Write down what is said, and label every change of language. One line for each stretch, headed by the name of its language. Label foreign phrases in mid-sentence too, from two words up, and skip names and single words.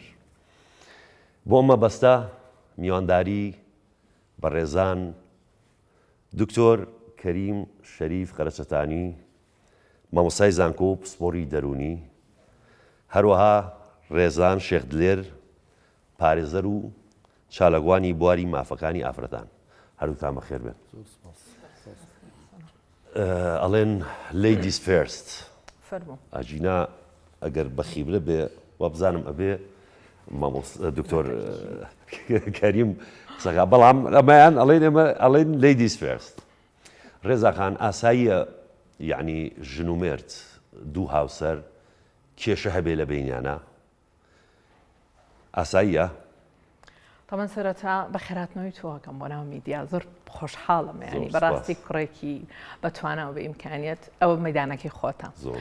Central Kurdish: بۆ ئەمە بەستە میوانداری بەڕێزان دکتۆر کەریم شەریف خەرەچەتانی، مامۆستای زانکۆ و پسپۆڕی دەرونی، هەروەها ڕێزان شێخ دلێر پارێزەر و چالەگوانی بواری مافەکانی ئافرەتان. هەروتان بەخێر بێن. ئەڵێن
English: ladies first.
Central Kurdish: ئاجینا ئەگەر بەخیبرە بێ وە بزانم ئەبێ دکتۆر کەریم قسەکە، بەڵام ئەمەیان ئەڵێن
English: ladies first.
Central Kurdish: ڕێزاخان ئاساییە یعنی ژن و مرد دوو هاوسەر کێشە هەبێ لە بینیانە؟ ئاساییە؟ تەمەەن سەرەتا بە خێراتنەوەی تۆکەم بۆ ناو میدیا زۆر خۆشحاڵم، ینی بەڕاستی کوڕێکی بەتوانەوە بە ئیمکانیت ئەوە مەدانەکەی خۆتە.